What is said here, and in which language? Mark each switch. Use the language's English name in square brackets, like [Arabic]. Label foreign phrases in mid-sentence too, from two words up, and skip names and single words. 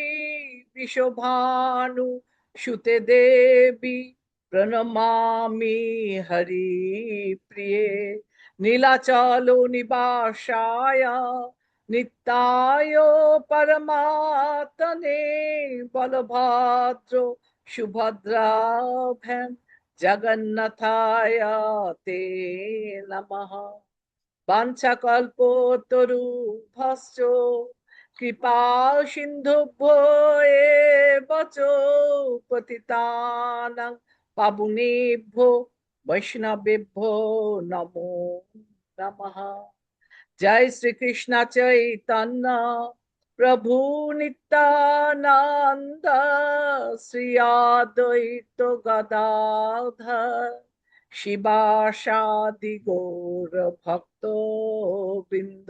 [Sanskrit] বিশ্বভানু সুতে দেবী প্রণমামি হরি প্রিয়ে নীলাচল নিবাসায় নিত্যায় পরমাত্মনে বলভদ্র সুভদ্রাভ্যাম জগন্নাথায় তে নমঃ। বাঞ্ছাকল্পতরুভ্যশ্চ কৃপা সিন্ধুভ্যো এব চ পতিতানাং পাবনেভ্যো বৈষ্ণবেভ্যো নমো নমঃ। [Bangla] জয় শ্রীকৃষ্ণ চৈতন্য প্রভু নিত্যানন্দ শ্রী অদ্বৈত গদাধর শিবাসাদি গৌর ভক্ত বৃন্দ।